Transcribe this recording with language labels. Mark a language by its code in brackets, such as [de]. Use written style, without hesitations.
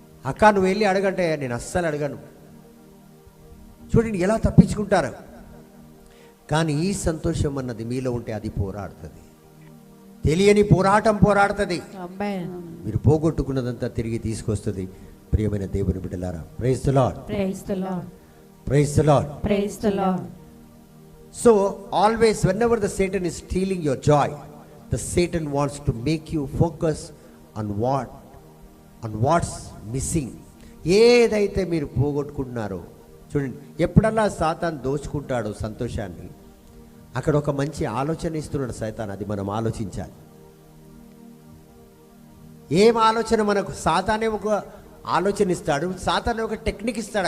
[te] అక్క నువ్వు వెళ్ళి అడగంటే నేను అస్సలు అడగను. చూడండి ఎలా తప్పించుకుంటారు. కానీ ఈ సంతోషం అన్నది మీలో ఉంటే అది పోరాడుతుంది. తెలియని పోరాటం పోరాడుతుంది. మీరు పోగొట్టుకున్నదంతా తిరిగి తీసుకొస్తుంది ప్రియమైన దేవుని బిడ్డలారా. [en] Praise the lord. Praise the lord. Praise the lord. Praise the lord. So always whenever the Satan is stealing your joy, the Satan wants to make you focus on what's missing. [te] ఏదైతే మీరు పోగొట్టుకుంటున్నారో చూడండి, ఎప్పుడల్లా సాతాను దోచుకుంటాడో సంతోషాన్ని, అక్కడ ఒక మంచి ఆలోచన ఇస్తున్నాడు సైతాన్. అది మనం ఆలోచించాలి. ఏం ఆలోచన? మనకు సాతానే ఒక ఆలోచన ఇస్తాడు, సాతానే ఒక టెక్నిక్ ఇస్తాడు.